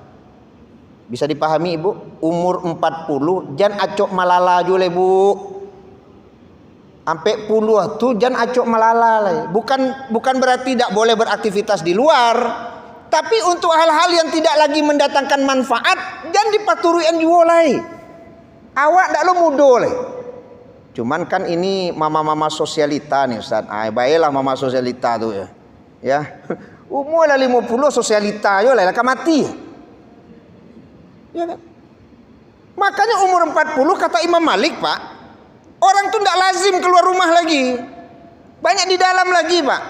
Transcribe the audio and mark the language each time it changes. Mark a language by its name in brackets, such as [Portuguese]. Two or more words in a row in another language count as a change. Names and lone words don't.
[Indonesian] Bisa dipahami Ibu, umur 40 jangan [Minangkabau] acok malala jule [Indonesian] Bu. [Minangkabau] Sampai puluh tuh jangan acok malala lah. [Indonesian] Bukan berarti tidak boleh beraktivitas di luar, tapi untuk hal-hal yang tidak lagi mendatangkan manfaat jangan dipaturuin juga lah. [Minangkabau] Awak ndak lo mudo lah. [Indonesian] Cuman kan ini mama-mama sosialita nih Ustaz. Baiklah mama sosialita tuh ya. Ya. [Minangkabau] Umur lah 50 sosialita yo lah mati. [Indonesian] Ya kan? Makanya umur 40 kata Imam Malik, Pak, orang tuh tidak lazim keluar rumah lagi, banyak di dalam lagi, Pak.